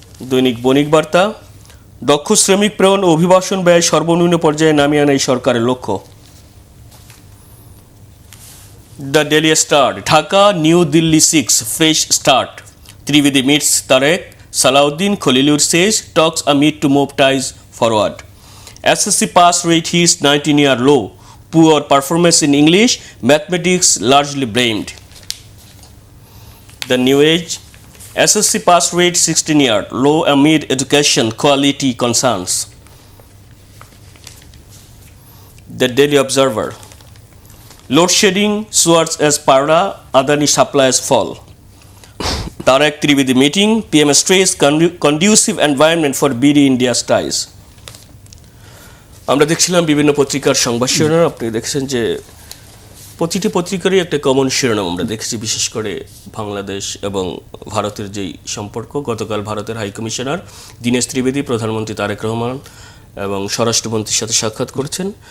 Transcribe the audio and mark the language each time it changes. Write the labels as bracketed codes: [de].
[bn] দৈনিক বণিক বার্তা, দক্ষ শ্রমিক প্রেরণ ও অভিবাসন ব্যয় সর্বনিম্ন পর্যায়ে নামিয়ে আনাই সরকারের লক্ষ্য। [en] The Daily Star, Dhaka New Delhi 6 fresh start, Trivedi meets Tarek, Salahuddin, Khalilur says talks are made to move ties forward. SSC pass rate hits 19-year low, poor performance in English, mathematics largely blamed. The New Age, SSC pass rate 16-year low amid education quality concerns. The Daily Observer, load shedding soars as Parda, Adani supplies fall. Tarek Trivedi meeting, PM stress conducive environment for BD India's ties. [bn] আমরা দেখছিলাম বিভিন্ন পত্রিকার সংবাদ শিরোনাম। আপনি দেখছেন যে প্রতিটি পত্রিকারই একটা কমন শিরোনাম আমরা দেখেছি, বিশেষ করে বাংলাদেশ এবং ভারতের যেই সম্পর্ক। গতকাল ভারতের হাইকমিশনার দীনেশ ত্রিবেদী প্রধানমন্ত্রী তারেক রহমান এবং স্বরাষ্ট্রমন্ত্রীর সাথে সাক্ষাৎ করেছেন।